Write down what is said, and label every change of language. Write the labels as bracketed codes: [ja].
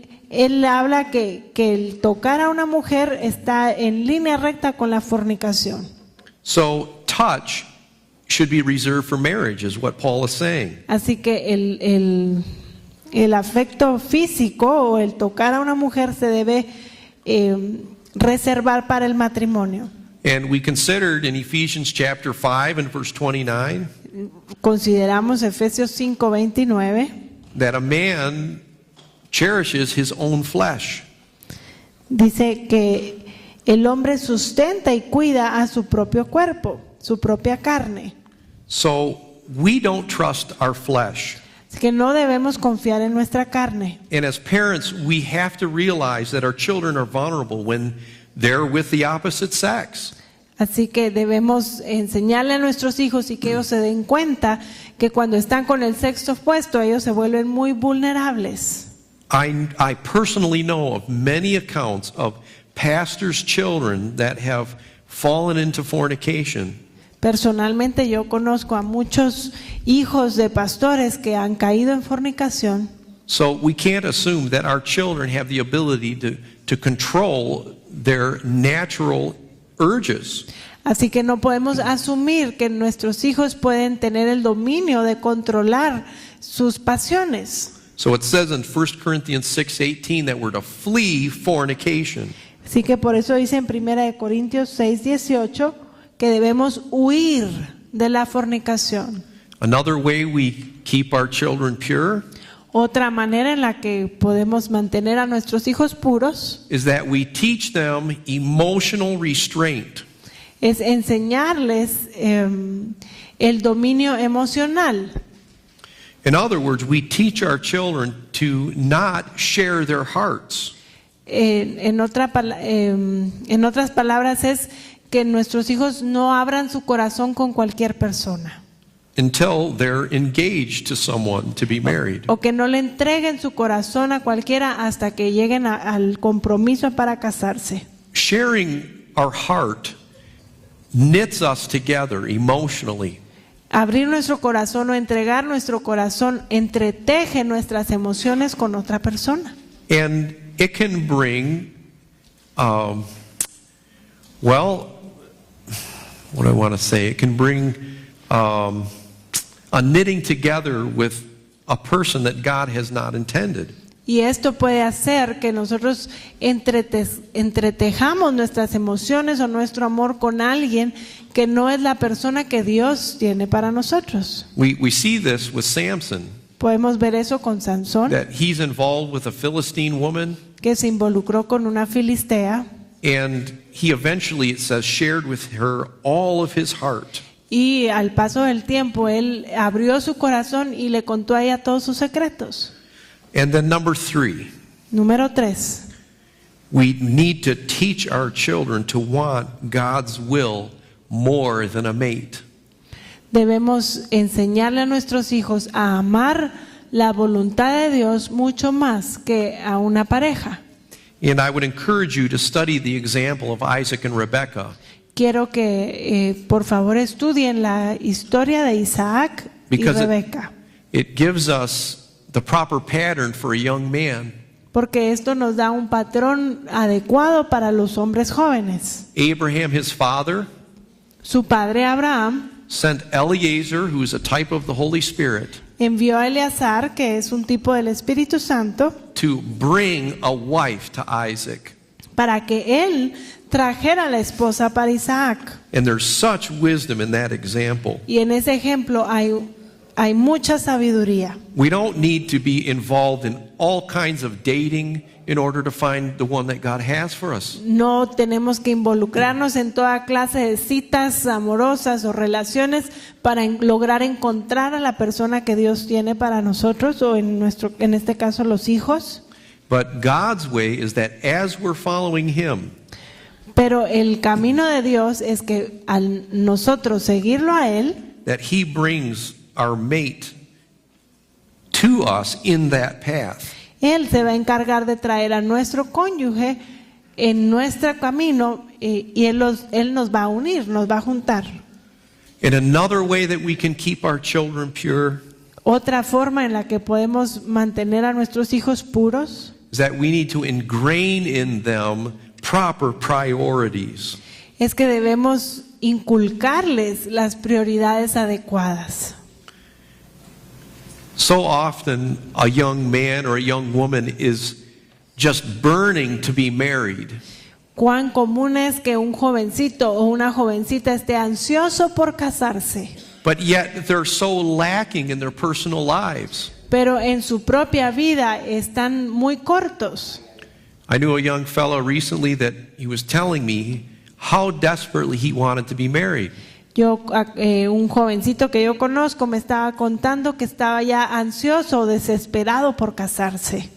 [es] Él habla que el tocar a una mujer está en línea recta con la fornicación. [en] So touch should be reserved for marriage, is what Paul is saying. [es] Así que el afecto físico o el tocar a una mujer se debe reservar para el matrimonio. [en] And we considered in Ephesians chapter 5 and verse 29 [es] Consideramos Efesios 5:29, [en] that a man cherishes his own flesh. [es] dice que el hombre sustenta y cuida a su propio cuerpo, su propia carne. [en] So we don't trust our flesh. [es] Así que no debemos confiar en nuestra carne. [en] And as parents, we have to realize that our children are vulnerable when they're with the opposite sex. [es] Así que debemos enseñarle a nuestros hijos y que ellos se den cuenta que cuando están con el sexo opuesto ellos se vuelven muy vulnerables. [en] I personally know of many accounts of pastors' children that have fallen into fornication. [es] Personalmente yo conozco a muchos hijos de pastores que han caído en fornicación. [en] So we can't assume that our children have the ability to control their natural urges. [es] Así que no podemos asumir que nuestros hijos pueden tener el dominio de controlar sus pasiones. [en] So it says in 1 Corinthians 6:18 that we're to flee fornication. [es] Así que por eso dice en 1 Corintios 6:18 que debemos huir de la fornicación. [en] Another way we keep our children pure [es] Otra manera en la que podemos mantener a nuestros hijos puros [en] is that we teach them emotional restraint. [es] es enseñarles el dominio emocional. [en] In other words, we teach our children to not share their hearts. [es] En otras palabras es que nuestros hijos no abran su corazón con cualquier persona. [en] Until they're engaged to someone to be married. [es] O que no le entreguen su corazón a cualquiera hasta que lleguen al compromiso para casarse. [en] Sharing our heart knits us together emotionally. [es] Abrir nuestro corazón o entregar nuestro corazón entreteje nuestras emociones con otra persona. [en] And it can bring, what do I want to say? It can bring a knitting together with a person that God has not intended. [es] Y esto puede hacer que nosotros entretejamos nuestras emociones o nuestro amor con alguien que no es la persona que Dios tiene para nosotros. [en] We see this with Samson, [es] Podemos ver eso con Sansón, [en] that he's involved with a Philistine woman, [es] que se involucró con una filistea [en] and he eventually, it says, shared with her all of his heart. [es] y al paso del tiempo él abrió su corazón y le contó a ella todos sus secretos. [en] And then number 3, [es] Número 3. [en] we need to teach our children to want God's will more than a mate. [es] Debemos enseñarle a nuestros hijos a amar la voluntad de Dios mucho más que a una pareja. [en] And I would encourage you to study the example of Isaac and Rebekah. [es] Quiero que por favor estudien la historia de Isaac y [en] Because [es] Rebeca, [en] it gives us the proper pattern for a young man. [es] porque esto nos da un patrón adecuado para los hombres jóvenes. [en] Abraham, his father, [es] Su padre Abraham [en] sent Eleazar, who is a type of the Holy Spirit, [es] envió a Eleazar, que es un tipo del Espíritu Santo, [en] to bring a wife to Isaac. [es] para que él trajera la esposa para Isaac. [en] And there's such wisdom in that example. [es] Y en ese ejemplo hay mucha sabiduría. [en] We don't need to be involved in all kinds of dating in order to find the one that God has for us. [es] No tenemos que involucrarnos en toda clase de citas amorosas o relaciones para lograr encontrar a la persona que Dios tiene para nosotros, o en este caso los hijos. [en] But God's way is that as we're following Him, [es] Pero el camino de Dios es que al nosotros seguirlo a Él, [en] that He brings our mate to us in that path. [es] Él se va a encargar de traer a nuestro cónyuge en nuestro camino, y Él nos va a unir, nos va a juntar. [en] And another way that we can keep our children pure [es] Otra forma en la que podemos mantener a nuestros hijos puros [en] is that we need to ingrain in them proper priorities. [es] es que debemos inculcarles las prioridades adecuadas. [en] So often a young man or a young woman is just burning to be married. [es] Cuán común es que un jovencito o una jovencita esté ansioso por casarse, [en] But yet they're so lacking in their personal lives. [es] pero en su propia vida están muy cortos. [en] I knew a young fellow recently that he was telling me how desperately he wanted to be married. [es] Un jovencito que yo conozco me estaba contando que estaba ya ansioso o desesperado por casarse.